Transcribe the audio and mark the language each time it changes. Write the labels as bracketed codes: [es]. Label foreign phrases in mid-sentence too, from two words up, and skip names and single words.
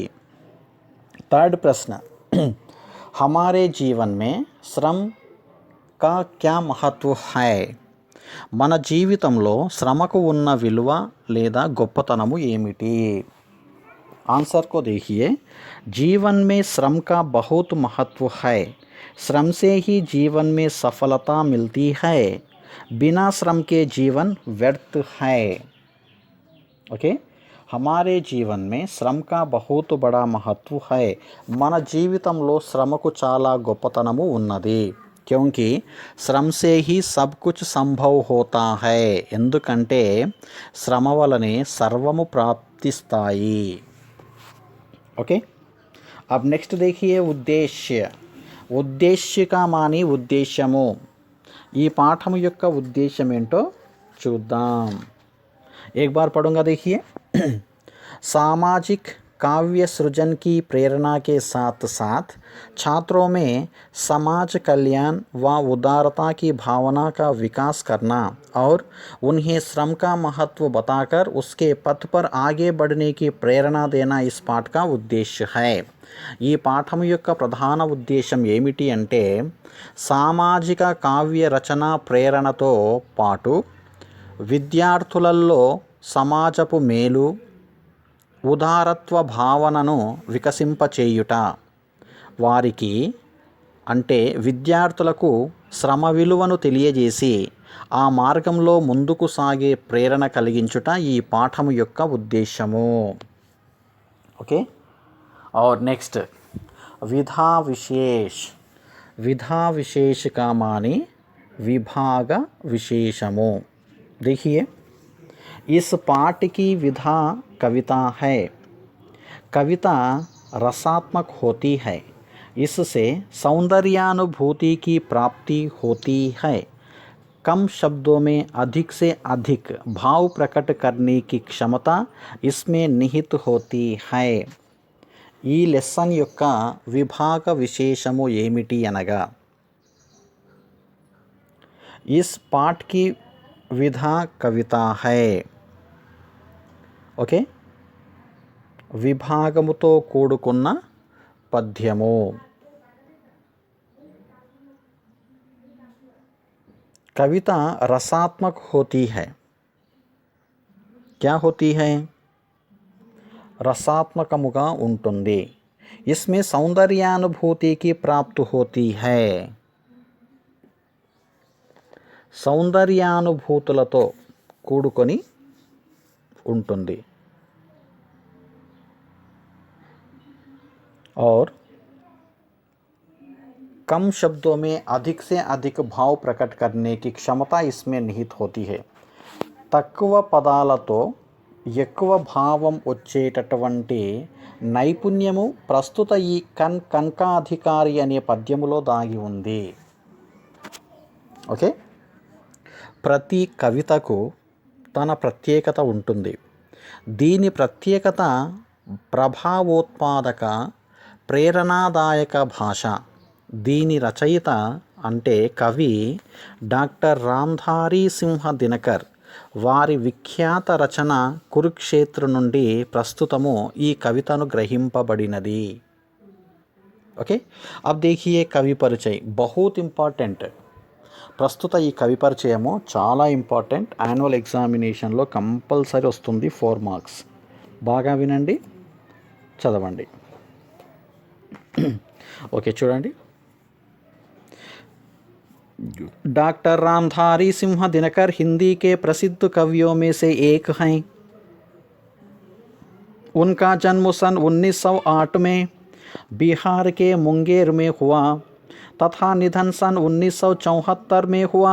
[hi] थर्ड प्रश्न, हमारे जीवन में श्रम का क्या महत्व है? [te] మన జీవితంలో శ్రమకు ఉన్న విలువ లేదా గొప్పతనము ఏమిటి? [hi] आंसर को देखिए. जीवन में श्रम का बहुत महत्व है. श्रम से ही जीवन में सफलता मिलती है. बिना श्रम के जीवन व्यर्थ है. ओके, हमारे जीवन में श्रम का बहुत बड़ा महत्व है. [te] మన జీవితంలో శ్రమకు చాలా గొప్పతనము ఉన్నది. [hi] क्योंकि श्रम से ही सब कुछ संभव होता है. [te] ఎందుకంటే శ్రమ వలనే సర్వము ప్రాప్తిస్తాయి. [hi] ओके, अब नेक्स्ट देखिए उद्देश्य. उद्देश्य का मानी [te] ఉద్దేశ్యము. ఈ పాఠం యొక్క ఉద్దేశ్యం ఏంటో చూద్దాం. [hi] एक बार पढ़ूंगा, देखिए. सामाजिक काव्य सृजन की प्रेरणा के साथ साथ छात्रों में समाज कल्याण व उदारता की भावना का विकास करना और उन्हें श्रम का महत्व बताकर उसके पथ पर आगे बढ़ने की प्रेरणा देना इस पाठ का उद्देश्य है. [te] ఈ పాఠం యొక్క ప్రధాన ఉద్దేశం ఏమిటి అంటే సామాజిక కావ్య రచన ప్రేరణతో పాటు విద్యార్థులలో సమాజపు మేలు, ఉదారత్వ భావనను వికసింపచేయుట. వారికి అంటే విద్యార్థులకు శ్రమ విలువను తెలియజేసి ఆ మార్గంలో ముందుకు సాగే ప్రేరణ కలిగించుట ఈ పాఠము యొక్క ఉద్దేశము. ఓకే, [hi] और नेक्स्ट विधा विशेष. विधा विशेष का माने [te] విభాగ విశేషము. [hi] देखिए, इस पाठ की विधा कविता है. कविता रसात्मक होती है. इससे सौंदर्यानुभूति की प्राप्ति होती है. कम शब्दों में अधिक से अधिक भाव प्रकट करने की क्षमता इसमें निहित होती है. [te] ఈ లెసన్ యొక్క విభాగ విశేషము ఏమిటి అనగా [hi] इस पाठ की विधा कविता है. [te] ఓకే, విభాగముతో కూడుకున్న పద్యము. [hi] कविता रसात्मक होती है. क्या होती है? [te] రసాత్మకముగా ఉంటుంది. [hi] इसमें सौंदर्यानुभूति की प्राप्त होती है. [te] సౌందర్యానుభూతులతో కూడుకొని ఉంటుంది. [hi] और कम शब्दों में अधिक से अधिक भाव प्रकट करने की क्षमता इसमें निहित होती है. [te] తక్కువ పదాలతో ఎక్కువ భావం వచ్చేటటువంటి నైపుణ్యము ప్రస్తుత ఈ కంకాధికారి అనే పద్యములో దాగి ఉంది. ఓకే, ప్రతి కవితకు తన ప్రత్యేకత ఉంటుంది. దీని ప్రత్యేకత ప్రభావోత్పాదక ప్రేరణాదాయక భాష. దీని రచయిత అంటే కవి డాక్టర్ రామ్ధారీ సింహ దినకర్. వారి విఖ్యాత రచన కురుక్షేత్ర నుండి ప్రస్తుతము ఈ కవితను గ్రహింపబడినది. ఓకే, [hi] अब देखिए [te] కవి పరిచయ [hi] बहुत ఇంపార్టెంట్. [te] ప్రస్తుత ఈ కవి పరిచయము చాలా ఇంపార్టెంట్. [en] annual examination [te] కంపల్సరీ వస్తుంది, 4 మార్క్స్. బాగా వినండి, చదవండి. ఓకే, చూడండి. [hi] डॉक्टर रामधारी सिंह दिनकर हिंदी के प्रसिद्ध कवियों में से एक हैं. उनका जन्म सन 1908 में बिहार के मुंगेर में हुआ तथा निधन सन 1974 में हुआ.